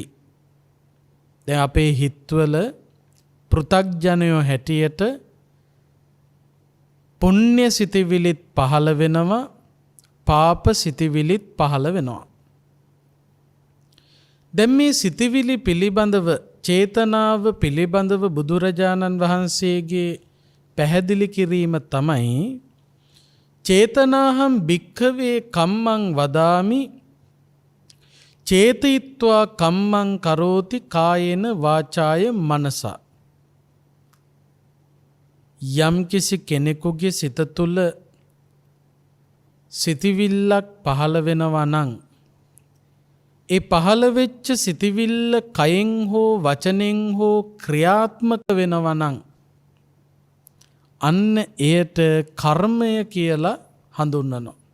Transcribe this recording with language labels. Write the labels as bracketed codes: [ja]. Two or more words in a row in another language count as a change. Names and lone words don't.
[si] දැන් අපේ හිතවල පෘථග්ජනයෝ හැටියට පුණ්‍ය සිතිවිලිත් පහළ වෙනවා, පාප සිතිවිලිත් පහළ වෙනවා. දැන් මේ සිතිවිලි පිළිබඳව චේතනාව පිළිබඳව බුදුරජාණන් වහන්සේගේ පැහැදිලි කිරීම තමයි [pi] චේතනාහම් භික්ඛවේ කම්මං වදාමි චේතයිත්වා කම්මං කරෝති කායේන වාචාය මනසා. [si] යම්කිසි කෙනෙකුගේ සිත තුළ සිතිවිල්ලක් පහළ වෙනවා නම් ඒ පහළ වෙච්ච සිතිවිල්ල කයෙන් හෝ වචනෙන් හෝ ක්‍රියාත්මක වෙනවා නම් අන්න එයට කර්මය කියලා හඳුන්වනවා.